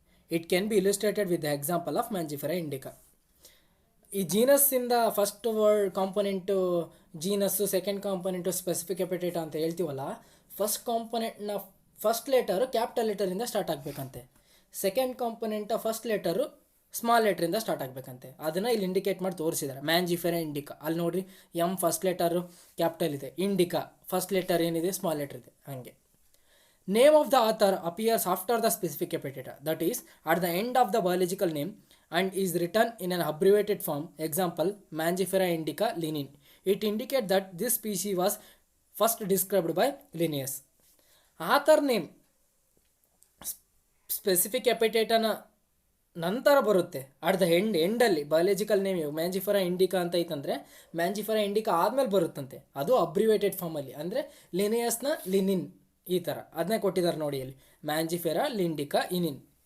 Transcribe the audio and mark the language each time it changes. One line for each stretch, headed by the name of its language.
English: It can be illustrated with the example of Mangifera indica.
Kannada: ಈ ಜೀನಸ್ಸಿಂದ first word component ಜೀನಸ್ಸು, second component specific ಎಪಿಟೇಟಾ ಅಂತ ಹೇಳ್ತೀವಲ್ಲ, first ಕಾಂಪೊನೆಂಟ್ನ first letter capital ಲೆಟರಿಂದ start ಆಗಬೇಕಂತೆ, second ಕಾಂಪೊನೆಂಟ first letter small ಲೆಟ್ರಿಂದ start ಆಗಬೇಕಂತೆ. ಅದನ್ನು ಇಲ್ಲಿ indicate ಮಾಡಿ ತೋರಿಸಿದ್ದಾರೆ. Mangifera Indica ಅಲ್ಲಿ ನೋಡಿರಿ, M first letter capital ಇದೆ, ಇಂಡಿಕಾ ಫಸ್ಟ್ ಲೆಟರ್ ಏನಿದೆ ಸ್ಮಾಲ್ ಲೆಟರ್ ಇದೆ.
English: ಹಾಗೆ name of the author appears after the specific epithet, that is at the end of the biological name, and is written in an abbreviated form. Example, Mangifera indica Linnaeus. It indicates that this species was first described by Linnaeus. Author name specific epithet
Kannada: ನಂತರ ಬರುತ್ತೆ, at the ಎಂಡಲ್ಲಿ biological name. Mangifera Indica ಅಂತ ಐತಂದರೆ Mangifera Indica ಆದಮೇಲೆ ಬರುತ್ತಂತೆ, ಅದು abbreviated ಫಾರ್ಮಲ್ಲಿ, ಅಂದರೆ ಲಿನಿಯಸ್ನ linen ಈ ಥರ ಅದನ್ನೇ ಕೊಟ್ಟಿದ್ದಾರೆ ನೋಡಿ ಇಲ್ಲಿ, ಮ್ಯಾಂಜಿಫೆರಾ ಲಿಂಡಿಕಾ ಇನಿನ್.